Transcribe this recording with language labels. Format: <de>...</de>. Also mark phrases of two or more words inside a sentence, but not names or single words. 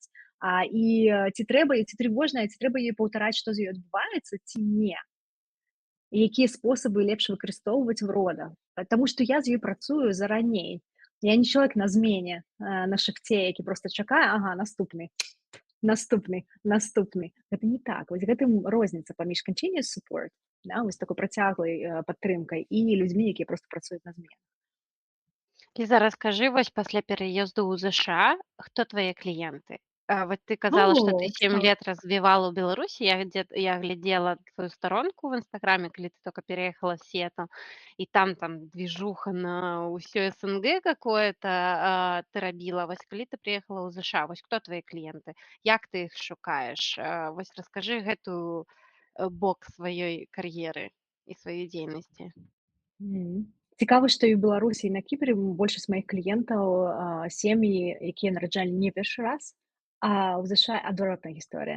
<be>І ці трэба, ці трывожна, ці трэба ёй паўтараць, што з ёй адбываецца, ці не. І якія спосабы лепш выкарыстоўваць в родах. Таму што я з ёй працую зараней. Я не чалавек на змене, на шахце, які проста чакае, ага, наступны. Гэта не так. Вось гэтым розніца паміж</be> <en>continuous support,</en> <be>да, вось такой працяглай падтрымкай, і людзьмі, якія проста працуюць на змене. Ліза, раскажы, вось пасля пераезду ў ЗША, хто твае кліенты? Вот ты казала, што ты 7 лет развівала ў Беларусі, я глядзела твою старонку в Інстаграме, калі ты</be> <ru>только переехала в Сиэтл,</ru> <be>і там движуха на ўсё СНГ какое-то ты рабіла. Вось калі ты прыехала ў ЗША, вось хто твае кліенты? Як ты іх шукаеш? Вось раскажы гэтую бок сваёй кар'еры і сваёй дзейнасці. Цікава, што і ў Беларусі, і на Кіпры большасць маіх кліентаў сем'і, якія нараджалі не першы раз, а ў ЗША адваротная гісторыя.</be>